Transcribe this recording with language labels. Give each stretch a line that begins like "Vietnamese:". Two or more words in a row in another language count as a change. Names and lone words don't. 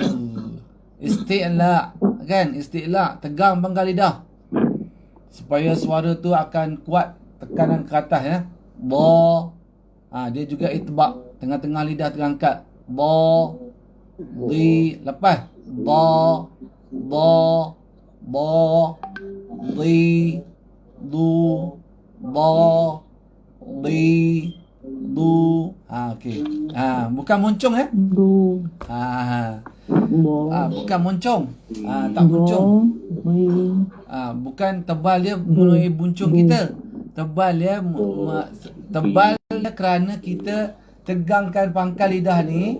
Malay: Isti'la. Kan? Isti'la. Tegang pangkal lidah. Supaya suara tu akan kuat. Tekanan ke atas ya. Ba. Dia juga itbak. Tengah-tengah lidah terangkat. Ba. Di. Lepas. Ba. Ba. Ba. Di. Du. Ba. Di. Du. Okey. Bukan muncung ya. Du. Bukan muncung. Tak muncung. Bukan tebal dia melalui buncung kita. Tebal dia tebal dia kerana kita tegangkan pangkal lidah ni.